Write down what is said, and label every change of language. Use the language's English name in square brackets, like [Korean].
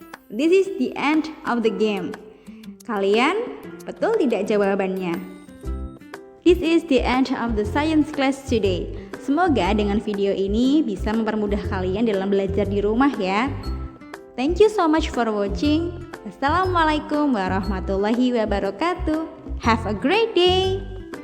[English] This is the end of the game. [Indonesian] Kalian betul tidak jawabannya? [English] This is the end of the science class today. [Indonesian] Semoga dengan video ini bisa mempermudah kalian dalam belajar di rumah ya. [English] Thank you so much for watching. Assalamualaikum warahmatullahi wabarakatuh. Have a great day.